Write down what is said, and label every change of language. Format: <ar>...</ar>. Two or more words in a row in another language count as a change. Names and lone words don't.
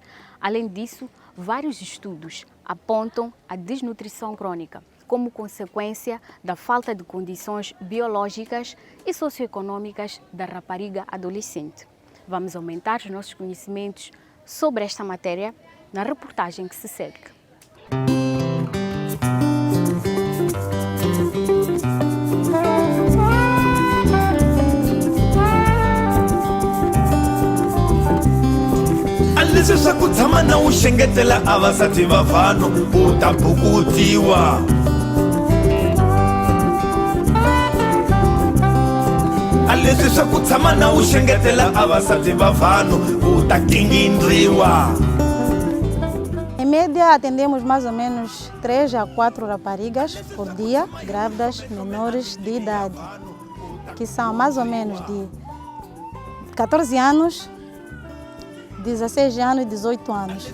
<pt>Além disso, vários estudos apontam a desnutrição crônica como consequência da falta de condições biológicas e socioeconômicas da rapariga adolescente. Vamos aumentar os nossos conhecimentos sobre esta matéria na reportagem que se segue.</pt> <ts>leswi swa ku tshama na wu xengetela a vasati va vanhu u ta bukutiwa a leswi swa ku tshama na wu xengetela a vasati va vanhu u ta kingindriwa.</ts> <pt>Em média, atendemos mais ou menos 3 a 4 raparigas por dia, grávidas menores de idade, que são mais ou menos de 14 anos, 16 anos e 18 anos.</pt>